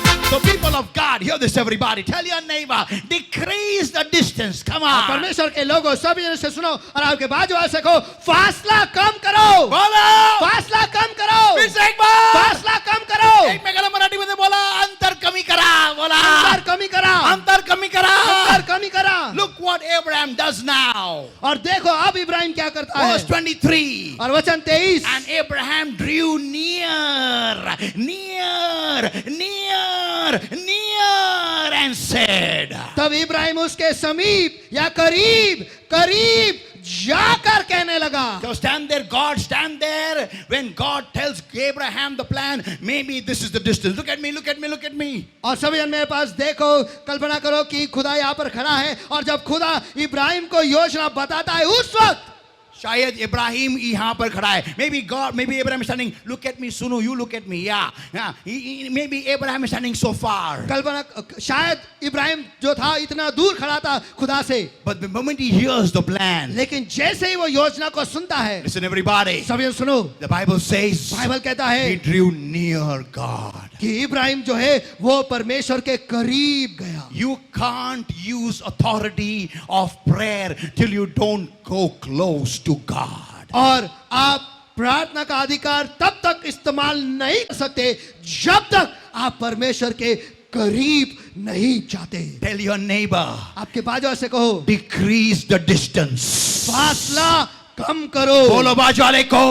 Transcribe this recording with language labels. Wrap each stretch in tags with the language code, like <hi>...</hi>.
<en>So people of God, hear this everybody. Tell your neighbor, decrease the distance. Come on.</en> <hi>परमेश्वर के लोगों सभी जन से सुनो और आपके बाजू वाले से कहो, फासला कम करो. बोलो. फासला कम करो. फिर से एक बार. फासला कम करो.</hi> <mr>एकमेकाला मराठीमध्ये बोला, अंतर कमी करा. बोला. अंतर कमी करा. अंतर कमी करा. अंतर कमी करा.</mr> <en>Look what Abraham does now.</en> <hi>और देखो अब इब्राहिम क्या करता है।</hi> <en>Verse 23.</en> <hi>और वचन 23,</hi> <en>And Abraham drew near, near, near, near, and said,</en> <hi>तब इब्राहिम उसके समीप या करीब करीब जाकर कहने लगा।</hi> <en>so stand there, God, stand there. When God tells Abraham the plan, maybe this is the distance. Look at me, look at me, look at me.</en> <hi>और सभी जन मेरे पास देखो, कल्पना करो कि खुदा यहाँ पर खड़ा है और जब खुदा इब्राहिम को योजना बताता है उस वक्त शायद इब्राहिम यहाँ पर खड़ा है.</hi> <en>Maybe God, maybe Abraham is standing. Look at me, Sunu. You look at me. Yeah, yeah. Maybe Abraham is standing so far.</en> <hi>कल्पना, शायद इब्राहिम जो था इतना दूर खड़ा था खुदा से,</hi> <en>But the moment he hears the plan,</en> <hi>लेकिन जैसे ही वो योजना को सुनता है,</hi> <en>listen, everybody.</en> <hi>सभी जन सुनो,</hi> <en>The Bible says</en> <hi>बाइबल कहता</hi> <en>he</en> <hi>है</hi> <en>drew near God.</en> <hi>कि इब्राहिम जो है वो परमेश्वर के करीब गया।</hi> <en>You can't use authority of prayer till you don't go close to God.</en> <hi>और आप प्रार्थना का अधिकार तब तक इस्तेमाल नहीं कर सकते जब तक आप परमेश्वर के करीब नहीं जाते।</hi> <en>Tell your neighbor,</en> <hi>आपके बाजू से कहो,</hi> <en>decrease the distance.</en> <hi>फासला कम करो, बोलो बाजू वाले को,</hi>